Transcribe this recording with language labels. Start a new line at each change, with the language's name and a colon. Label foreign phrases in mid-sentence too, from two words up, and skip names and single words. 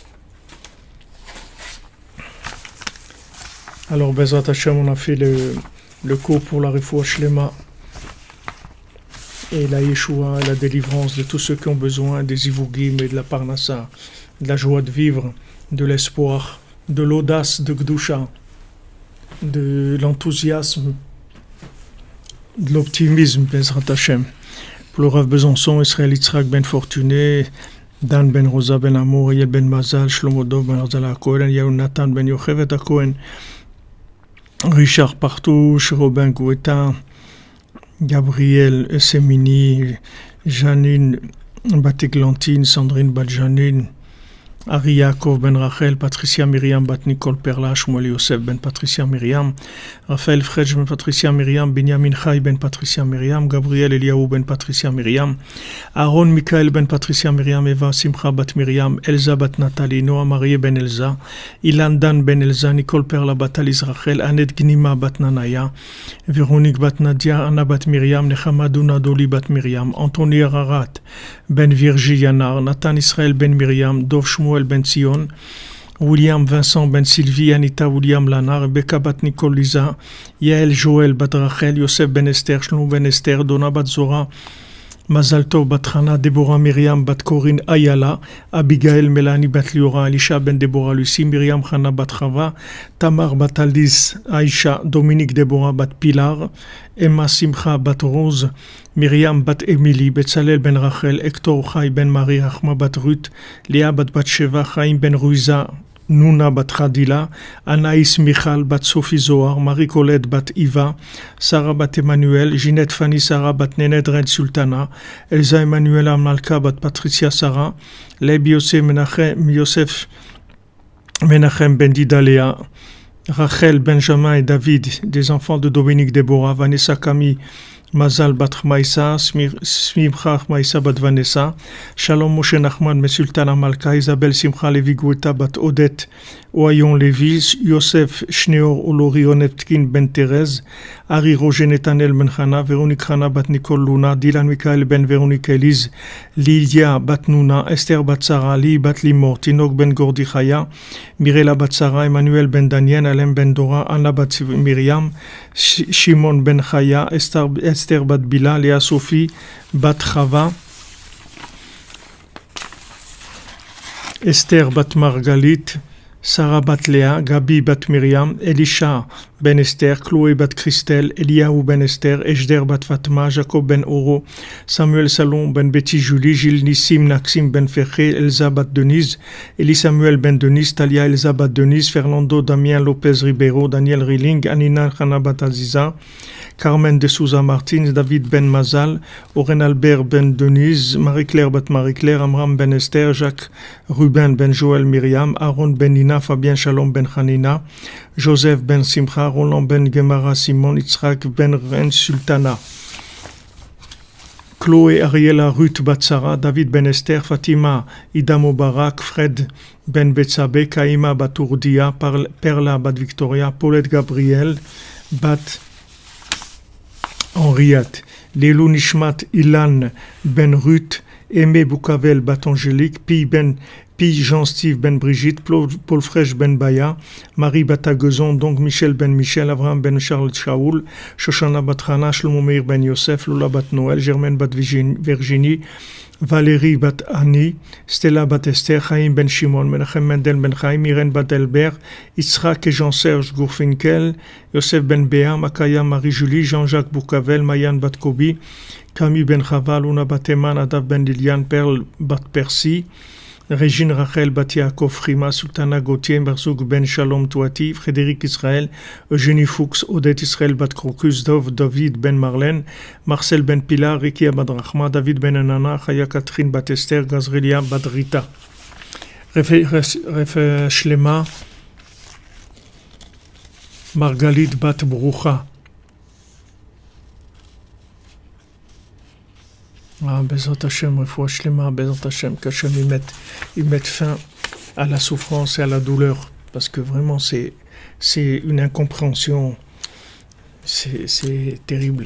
French: Alors,
Hebrew: בעזרת השם,
French: on a fait le cours pour la
Hebrew: רפואה שלמה
French: et la Yeshua et la délivrance de tous ceux qui ont besoin des Ivugim et de la Parnassa, de la joie de vivre, de l'espoir, de l'audace de Gdusha, de l'enthousiasme, de l'optimisme,
Hebrew: בעזרת השם.
French: Pour le Rav Besançon, Israël Yitzhak ben Fortuné, Dan ben Rosa ben Amour, Yel ben Mazal, Shlomo Dov ben Arzala Cohen, Yaoun Nathan ben Yochevet Cohen, Richard Partouche, Robin Gouetta, Gabriel Semini, Janine Bateglantine, Sandrine Badjanine, Ari Yaakov ben Rachel, Patricia Myriam bat Nicole Perla, Shmuel Yosef ben Patricia Myriam, Raphaël Fredj ben Patricia Myriam, Benjamin Chai ben Patricia Myriam, Gabriel Eliaou ben Patricia Myriam, Aaron Michael ben Patricia Myriam, Eva Simcha bat Myriam, Elsa bat Nathalie, Noah Marie ben Elsa, Ilan Dan ben Elsa, Nicole Perla bat Alice Rachel, Annette Gnima bat Nanaya, Véronique bat Nadia, Anna bat Myriam, Nechama Duna Doli bat Myriam, Anthony Ararat ben Virgi Yanar, Nathan Israël ben Myriam, Dov Shmuel ben Sion, William Vincent ben Sylvie, Anita William Lana, Rebecca bat Nicole Lisa, Yael Joël bat Rachel, Yosef ben Esther, Shlomo ben Esther, Donna bat Zora, Mazal Tov bat Hana, Deborah Myriam bat Corinne Ayala, Abigail Melanie bat Liora, Elisha ben Deborah Lucie, Myriam Hana bat Chava, Tamar bat Alice Aisha, Dominique Deborah bat Pilar, Emma Simcha bat Rose, Myriam bat Emily, Betzalel ben Rachel, Hector Chai ben Marie, Achma bat Ruth, Léa bat Batsheva, Chaim ben Ruiza, Nuna bat Khadila, Anaïs Michal bat Sophie Zohar, Marie-Colette bat Iva, Sarah bat Emmanuel, Ginette Fanny Sarah bat Nened Red Sultana, Elsa Emmanuel Amalka bat Patricia Sarah, Leib Yosef Menachem ben Didalea, Rachel, Benjamin et David, des enfants de Dominique Déborah, Vanessa Camille, Mazal bat Maïsa, Smimcha Maïsa bat Vanessa, Shalom Moshe Nachman, Mesultana Malka, Isabelle Simcha Levi Goueta bat Odette, Oayon Levi, Yosef Shneor Olori Onetkin ben Thérèse, Ari Roger Netanel ben Chana, Véronique Chana bat Nicole Luna, Dylan Michael ben Véronique Elise, Lilia bat Nuna, Esther bat Sarah, Li bat Limor, Tinok ben Gordi Chaya, Mirela bat Sarah, Emmanuel ben Daniel, Alem ben Dora, Anna bat Myriam, Shimon ben Chaya, Esther bat Bila, Léa Sophie bat Chava, Esther bat Margalit, Sarah bat Léa, Gabi bat Myriam, Elisha ben Esther, Chloé bat Christelle, Eliaou ben Esther, Ejder bat Fatma, Jacob ben Oro, Samuel Salon ben Betty Julie, Gilles Nissim Naxim ben Ferré, Elsa bat Denise, Elie Samuel ben Denise, Talia Elsa bat Denise, Fernando Damien Lopez Ribeiro, Daniel Rilling, Anina Khana bat Aziza, Carmen de Souza Martins, David ben Mazal, Oren Albert ben Denise, Marie-Claire bat Marie-Claire, Amram ben Esther, Jacques Ruben ben Joël Myriam, Aaron ben Nina, Fabien Shalom ben Hanina, Joseph ben Simcha, Roland ben Gemara Simon, Yitzhak ben Ren Sultana, Chloé Ariela Ruth Batsara, David ben Esther, Fatima Ida Mubarak, Fred ben Betsabe, Kaima bat Urdia, Perla bat Victoria, Paulette Gabriel bat Henriette,
Hebrew: לעילוי נשמת
French: Ilan ben Ruth, Aimé Boukavel bat Angélique, Pi Jean-Steve ben Brigitte, Paul Frèche ben Baya, Marie Batagezon, donc Michel ben Michel, Abraham ben Charles Shaoul, Shoshana bat Hana, Shlomo Meir ben Yosef, Lola bat Noël, Germaine bat Virginie, Valérie bat Annie, Stella bat Esther, Chaim ben Shimon, Menachem Mendel ben Chaim, Irène bat Elbert, Yitzhak et Jean-Serge Gourfinkel, Yosef ben Béa, Makaya Marie-Julie, Jean-Jacques Boukavel, Mayan bat Kobi, Camille ben Chava, Luna bat Eman, Adav ben Liliane, Perle bat Percy, Régine Rachel Batiakov Frima, Sultana Gauthier, Merzouk Ben Shalom Touati, Frédéric Israël, Eugénie Fuchs, Odette Israël Bat Crocus, David Ben Marlène, Marcel Ben Pilar, Ricky Abadrachma, David Ben Anana, Chaya Catherine Bat Esther, Gazrelia Badrita.
Hebrew: Refe Shlema, Margalit Bat Broucha. בעזרת השם, רפואה שלמה, בעזרת השם,
French: qu'Hashem il mette fin à la souffrance et à la douleur, parce que vraiment c'est une incompréhension, c'est terrible.